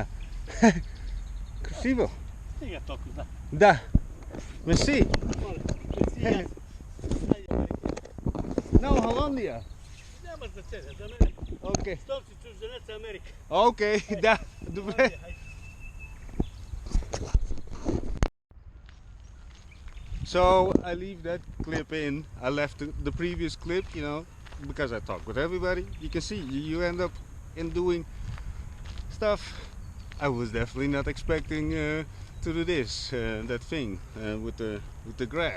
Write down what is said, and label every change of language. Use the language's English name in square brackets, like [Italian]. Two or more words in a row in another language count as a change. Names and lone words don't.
[Bulgarian] Красиво. Стига толкова, да. Да. Merci. Моля, мерси, аз. Айде. [Dutch] Nou, Hollandia. [Bulgarian] Няма значение за мен. [Dutch] Oké. [Bulgarian] Щом си чужденец, Америка. Oké, да. Добре. [English] So I leave that clip in. I left the previous clip, you know, because I talk with everybody. You can see you end up in doing stuff I was definitely not expecting to do this, that thing with the grass.